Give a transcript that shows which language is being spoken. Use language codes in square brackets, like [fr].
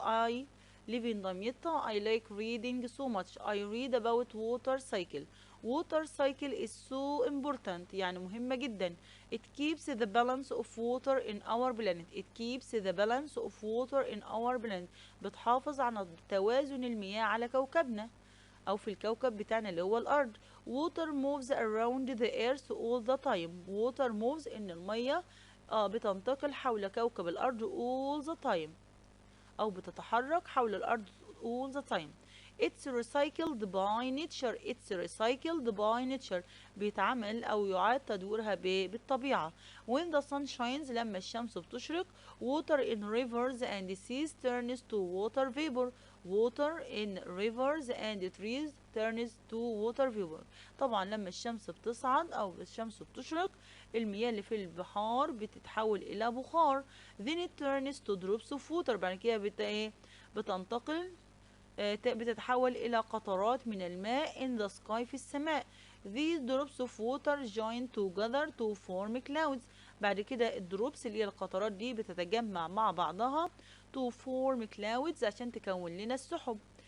[en] I live in Damietta. I like reading so much. I read about water cycle. Water cycle is so important. [ar] يعني مهمة جدا. [en] It keeps the balance of water in our planet. It keeps the balance of water in our planet. [ar] بتحافظ على توازن المياه على كوكبنا أو في الكوكب بتاعنا اللي هو الأرض. [en] Water moves around the earth all the time. Water moves [ar] إن المية بتنتقل حول كوكب الأرض [en] all the time [ar] أو بتتحرك حول الأرض all the time. [en] It's recycled by nature. It's recycled by nature. [ar] بيتعمل أو يعاد تدويرها بالطبيعة. [en] When the sun shines [ar] لما الشمس بتشرق. [en] Water in rivers and seas turns to water vapor. Water in rivers and trees turns to water vapor. [ar] طبعا لما الشمس بتصعد أو الشمس بتشرق المياه اللي في البحار بتتحول إلى بخار. [en] Then it turns to drops of water. [ar] بعد كده بتنتقل بتتحول إلى قطرات من الماء [en] in the sky [ar] في السماء. [en] These drops of water join together to form clouds. [ar] بعد كده الدروبس اللي هي القطرات دي بتتجمع مع بعضها [en] to form clouds [ar] عشان تكون لنا السحب.